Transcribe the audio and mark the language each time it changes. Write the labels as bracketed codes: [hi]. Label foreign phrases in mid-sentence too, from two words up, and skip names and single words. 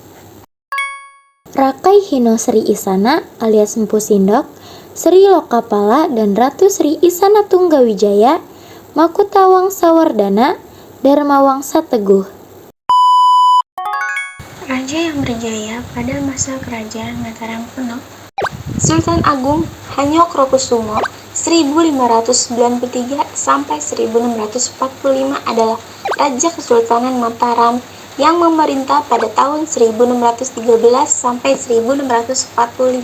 [id] Rakai Hino Sri Isana alias Empu Sindok, Sri Lokapala dan Ratu Sri Isana Tunggawijaya, Makutawang Sawardana, Dharmawangsa Teguh. Raja yang berjaya pada masa Kerajaan Mataram kuno. Sultan Agung Hanyokrokusumo 1593 sampai 1645 adalah Raja Kesultanan Mataram yang memerintah pada tahun 1613 sampai 1645.